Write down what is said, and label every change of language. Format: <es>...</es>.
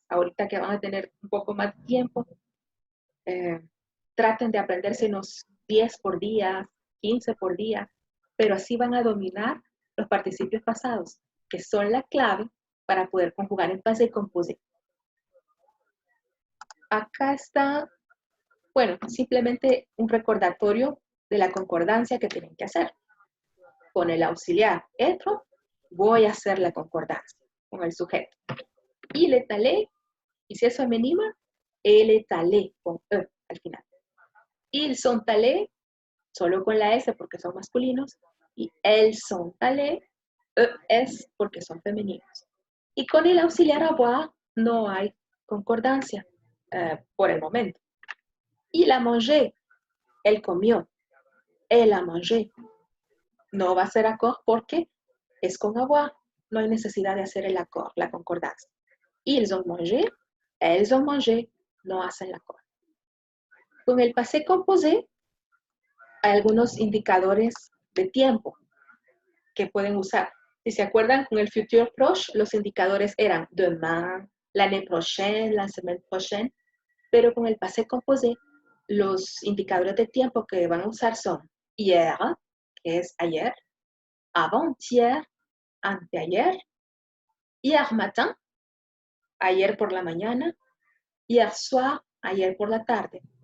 <es>Ahorita que van a tener un poco más de tiempo, traten de aprenderse unos 10 por día, 15 por día, pero así van a dominar los participios pasados, que son la clave para poder conjugar en passé composé. Acá está, bueno, simplemente un recordatorio de la concordancia que tienen que hacer. Con el auxiliar être, voy a hacer la concordancia con el sujeto.</es> <fr>Il est allé,</fr> <es>y si es femenino,</es> <fr>elle est allée,</fr> <es>con E al final.</es> <fr>Ils sont allés,</fr> <es>solo con la S porque son masculinos, y</es> <fr>elles sont allées,</fr> <es>ES porque son femeninos. Y con el auxiliar avoir no hay concordancia por el momento.</es> <fr>Il a mangé,</fr> <es>él comió,</es> <fr>elle a mangé.</fr> <es>No va a ser accord porque es con avoir, no hay necesidad de hacer el accord, la concordancia.</es> <fr>Ils ont mangé, elles ont mangé,</fr> <es>no hacen la accord. Con el passé composé hay algunos indicadores de tiempo que pueden usar. Si se acuerdan, con el futur proche, los indicadores eran demain, l'année prochaine, la semaine prochaine, pero con el passé composé, los indicadores de tiempo que van a usar son hier, que es ayer, avant-hier, anteayer, hier matin, ayer por la mañana, hier soir, ayer por la tarde.</es>